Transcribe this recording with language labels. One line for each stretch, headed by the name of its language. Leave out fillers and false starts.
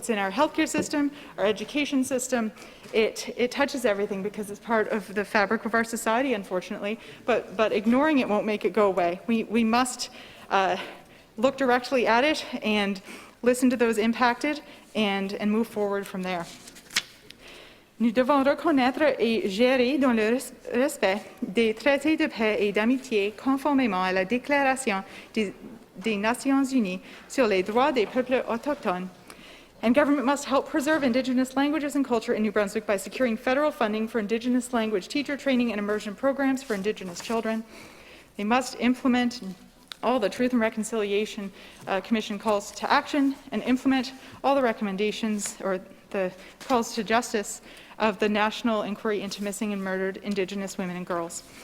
English: It's in our healthcare system, our education system. It touches everything because it's part of the fabric of our society, unfortunately, but ignoring it won't make it go away. We must look directly at it and listen to those impacted and move forward from there.
French: Nous devons reconnaître et gérer dans le respect des traités de paix et d'amitié conformément à la Déclaration des Nations Unies sur les droits des peuples autochtones.
English: And government must help preserve Indigenous languages and culture in New Brunswick by securing federal funding for Indigenous language teacher training and immersion programs for Indigenous children. They must implement all the Truth and Reconciliation Commission calls to action and implement all the recommendations or the calls to justice of the National Inquiry into Missing and Murdered Indigenous Women and Girls.